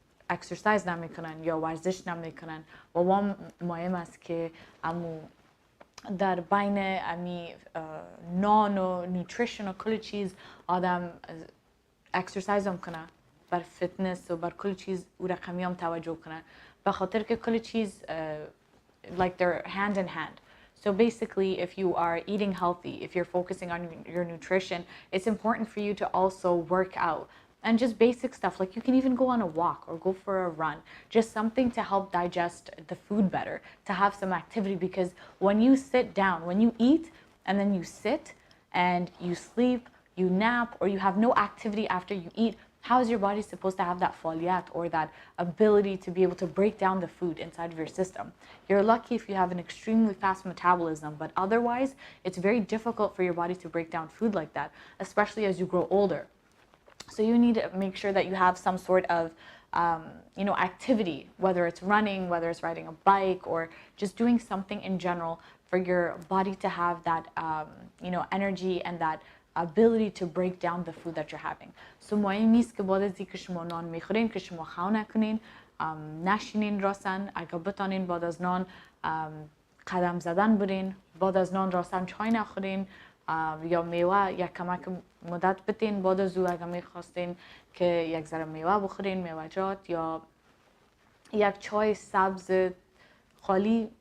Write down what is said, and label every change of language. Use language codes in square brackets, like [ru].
[fa] اکسرسایز نمیکنن یا ورزش نمیکنن و مهم است که در بین نان و نیوتریشن و کل چیز آدم اکسرسایز هم کنه، بر فتنس و بر کل چیز او رقمی هم توجه کنه بخاطر که کل چیز [en] like they're hand in hand. So basically, if you are eating healthy, if you're focusing on your nutrition, it's important for you to also work out. And just basic stuff, like you can even go on a walk or go for a run. Just something to help digest the food better, to have some activity. Because when you sit down, when you eat and then you sit and you sleep, you nap, or you have no activity after you eat, how is your body supposed to have that faliat or that ability to be able to break down the food inside of your system? You're lucky if you have an extremely fast metabolism, but otherwise, it's very difficult for your body to break down food like that, especially as you grow older. So you need to make sure that you have some sort of activity, whether it's running, whether it's riding a bike, or just doing something in general for your body to have that energy and that ability to break down the food that you're having. [fa] So مهم نیست که بعد از اینکه شما نان میخورین که شما خاو نکنین، نشینین راسن. اگه بتانین بعد از نان قدم زدن برین، بعد از نان راسن چای نخورین، یا میوه یک کمک مدت بتین بعد از او اگه میخواستین که یک ذره میوه بخورین، میوه‌جات یا یک چای سبز خالی.